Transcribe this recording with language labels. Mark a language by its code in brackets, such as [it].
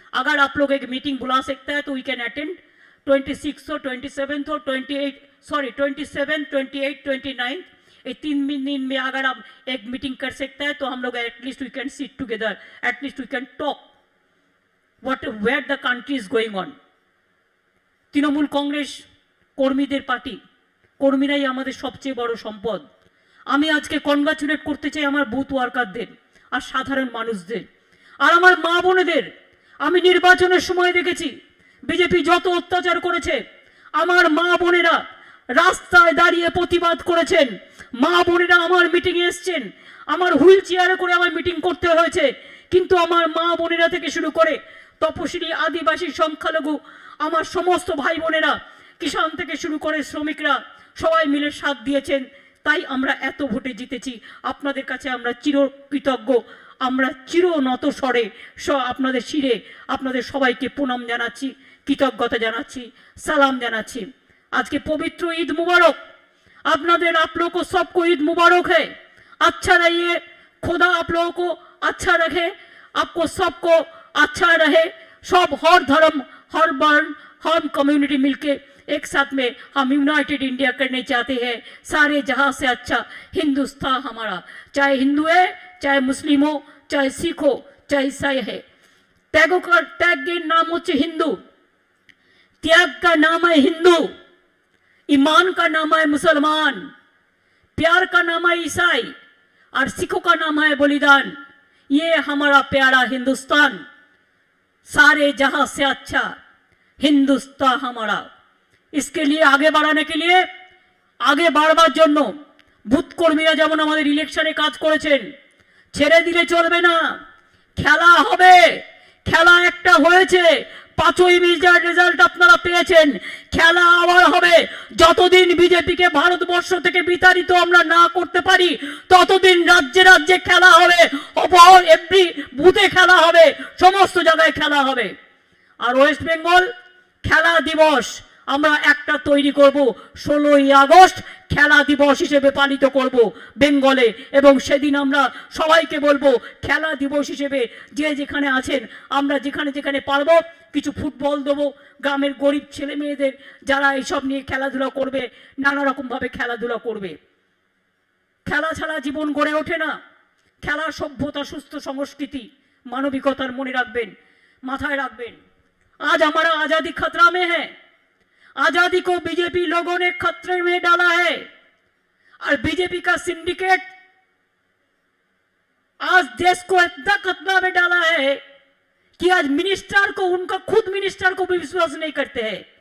[hi] अगर आप लोग एक मीटिंग बुला सकते हैं तो [en] we can attend [hi] 26 और 27 और 27, 28, 29, ये 3 दिन में अगर आप एक मीटिंग कर सकते हैं तो हम लोग [en] At least we can sit together, at least we can talk where the country is going on. [bn] Trinamool Congress কর্মীদের পার্টি, কর্মীরাই আমাদের সবচেয়ে বড় সম্পদ। আমি আজকে কনগ্রাচুলেট করতে চাই আমার বুথ ওয়ার্কারদের আর সাধারণ মানুষদের আর আমার মা বোনেদের। আমি নির্বাচনের সময় দেখেছি বিজেপি যত অত্যাচার করেছে, আমার মা বোনেরা রাস্তায় দাঁড়িয়ে প্রতিবাদ করেছেন, মা বোনেরা আমার মিটিংয়ে এসছেন, আমার হুইল চেয়ারে করে আমার মিটিং করতে হয়েছে, কিন্তু আমার মা বোনেরা থেকে শুরু করে তপশিলি আদিবাসী সংখ্যালঘু আমার সমস্ত ভাই বোনেরা, কিষাণ থেকে শুরু করে শ্রমিকরা সবাই মিলে সাথ দিয়েছেন। তাই আমরা এত ভোটে জিতেছি। আপনাদের কাছে আমরা চিরকৃতজ্ঞ, আমরা চির নত স্বরে আপনাদের শিরে আপনাদের সবাইকে প্রণাম জানাচ্ছি, কৃতজ্ঞতা জানাচ্ছি, সালাম জানাচ্ছি। [hi] आज के पवित्र ईद मुबारक आपनाদের, आप लोगों को सबको ईद मुबारक है। अच्छा रहिए, खुदा आप लोगों को अच्छा रखे, आपको सबको अच्छा रहे। सब हर धर्म, हर वर्ण, हर कम्युनिटी मिलके एक साथ में हम यूनाइटेड इंडिया करने चाहते हैं। सारे जहां से अच्छा हिंदुस्तान हमारा, चाहे हिंदू है, चाहे मुस्लिम हो, चाहे सिख हो, चाहे ईसाई है। त्यागों का त्याग के नाम होच्छे हिंदू, त्याग का नाम है हिंदू, ईमान का नाम है मुसलमान, प्यार का नाम है ईसाई और सिखों का नाम है बलिदान। ये हमारा प्यारा हिंदुस्तान, सारे जहां से अच्छा हिंदुस्तान हमारा। इसके लिए आगे बढ़ाने के लिए, आगे [bn] বাড়বার জন্য বুথ কর্মীরা যেমন আমাদের ইলেকশনে কাজ করেছেন, ছেড়ে দিলে চলবে না। খেলা হবে, খেলা একটা হয়েছে, 5ই মের রেজাল্ট আপনারা পেয়েছেন, খেলা আবার হবে। যতদিন বিজেপিকে ভারতবর্ষ থেকে বিতাড়িত আমরা না করতে পারি ততদিন রাজ্যে রাজ্যে খেলা হবে, এভরি বুথে খেলা হবে, সমস্ত জায়গায় খেলা হবে। আর ওয়েস্ট বেঙ্গল খেলা দিবস আমরা একটা তৈরি করব, 16ই আগস্ট খেলা দিবস হিসেবে পালিত করব বেঙ্গলে, এবং সেদিন আমরা সবাইকে বলবো খেলা দিবস হিসেবে যে যেখানে আছেন আমরা যেখানে যেখানে পারবো কিছু ফুটবল দেবো, গ্রামের গরিব ছেলে মেয়েদের যারা এইসব নিয়ে খেলাধুলা করবে, নানা রকমভাবে খেলাধুলা করবে। খেলা ছাড়া জীবন গড়ে ওঠে না। খেলা সভ্যতা, সুস্থ সংস্কৃতি, মানবিকতার মনে রাখবেন, মাথায় রাখবেন। [hi] आज हमारा आजादी खतरा में है। आजादी को बीजेपी लोगों ने खतरे में डाला है और बीजेपी का सिंडिकेट आज देश को इतना खतरा में डाला है कि आज मिनिस्टर को, उनका खुद मिनिस्टर को भी विश्वास नहीं करते हैं।